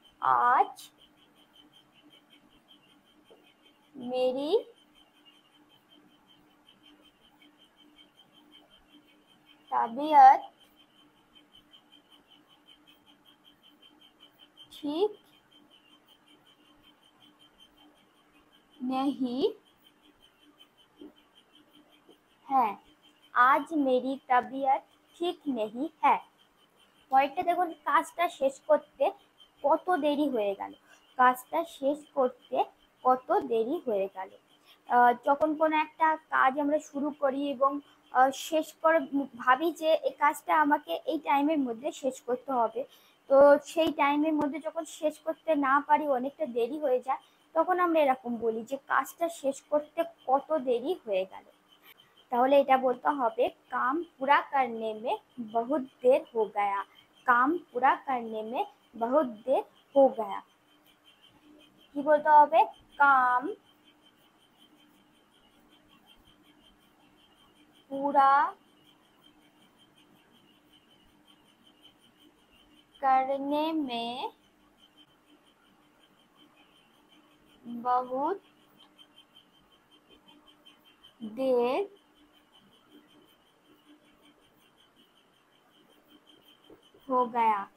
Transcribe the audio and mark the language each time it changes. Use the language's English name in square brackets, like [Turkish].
[Hindi] আজ मेरी तबीयत ठीक नहीं है। आज मेरी तबीयत ठीक नहीं है। [Bangla] পরেরটা দেখুন কাজটা শেষ করতে কত দেরি হয়ে গেল। কাজটা শেষ করতে কত দেরি হয়ে গেল। যখন কোনো একটা কাজ আমরা শুরু করি এবং শেষ করে ভাবি যে এই কাজটা আমাকে এই টাইমের মধ্যে শেষ করতে হবে, তো সেই টাইমের মধ্যে যখন শেষ করতে না পারি, অনেকটা দেরি হয়ে যায়, তখন আমরা এরকম বলি যে কাজটা শেষ করতে কত দেরি হয়ে গেল। তাহলে এটা বলতে হবে [Hindi] কাম পুরা করনে মে বহুত দের হো গয়া। काम पूरा करने में बहुत देर हो गया। [Bangla] কি বলতে হবে? [Hindi] काम पूरा करने में बहुत देर हो गया।